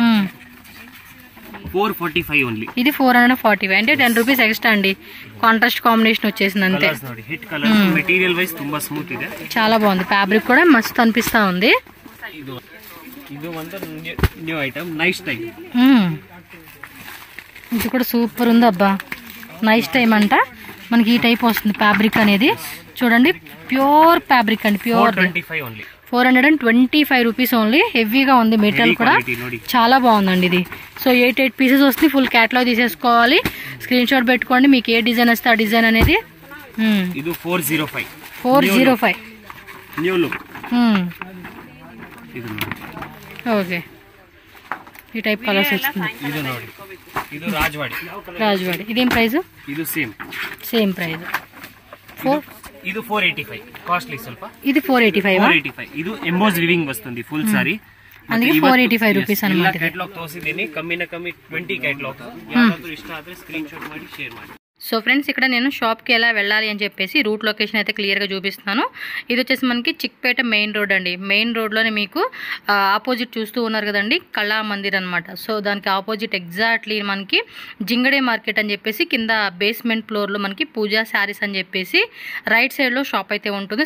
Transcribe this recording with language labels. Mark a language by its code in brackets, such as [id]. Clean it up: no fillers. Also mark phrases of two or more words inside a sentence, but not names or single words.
[te] 445 ఓన్లీ. ఇది 445 అంటే 10 రూపీస్ ఎక్స్ట్రా అండి. [en] contrast combination [te] వచ్చేసింది అంతే. ನೋಡಿ [en] hit colour, material wise [te] ತುಂಬಾ స్మూత్ ಇದೆ. చాలా బాగుంది, ఫ్యాబ్రిక్ కూడా మస్తు అనిపిస్తా ఉంది. [en] ಇದು ಒಂದು new item, nice time. [te] ఇది కూడా సూపర్ ఉంది అబ్బా. నైస్ టైం అంట మనకి ఈ టైప్ వస్తుంది ఫ్యాబ్రిక్ అనేది. చూడండి, [en] pure fabric [te] అండి, ప్యూర్. 425 రూపీస్ ఓన్లీ. హెవీగా ఉంది, మెటీరియల్ కూడా చాలా బాగుందండి ఇది. సో [en] 8 pieces [te] వస్తుంది. [en] full catalogue [te] తీసేసుకోవాలి, [en] screen shot [te] పెట్టుకోండి. మీకు ఏ డిజైన్ వస్తే ఆ డిజైన్ అనేది. ఇది 405. 405 [en] new look. [te] ఓకే, ఈ టైప్ కలర్స్ వస్తుంది. [kn] ఇది ನೋಡಿ, ಇದು రాజవాడి. [te] రాజవాడి ఇదేం ప్రైస్? ఇది సేమ్ ప్రైస్. [kn] ಇದು 485 కాస్ట్లీ ಸ್ವಲ್ಪ. [te] ఇది 485. [kn] ಇದು [en] emboss weaving [kn] వస్తుంది [en] full saree. [te] అందుకే 485 రూపీస్ అన్నమాట. [kn] ಕ್ಯಾಟಲಾಗ್ ತೋರಿಸಿದ್ದೀನಿ, ಕಮ್ಮಿನ ಕಮ್ಮಿ 20 ಕ್ಯಾಟಲಾಗ್. ಯಾರಾದ್ರೂ ಇಷ್ಟ ಆದ್ರೆ [en] screen shot [kn] ಮಾಡಿ [en] share. [te] సో ఫ్రెండ్స్, ఇక్కడ నేను షాప్కి ఎలా వెళ్ళాలి అని చెప్పేసి [en] route location [te] అయితే క్లియర్గా చూపిస్తున్నాను. ఇది వచ్చేసి మనకి చిక్పేట [en] main road [te] అండి. మెయిన్ రోడ్లోనే మీకు ఆపోజిట్ చూస్తూ ఉన్నారు కదండి, కళా మందిర్ అనమాట. సో దానికి ఆపోజిట్ ఎగ్జాక్ట్లీ మనకి జింగడే మార్కెట్ అని చెప్పేసి కింద [en] basement floor [te] మనకి పూజా శారీస్ అని చెప్పేసి [en] right side [te] షాప్ అయితే ఉంటుంది.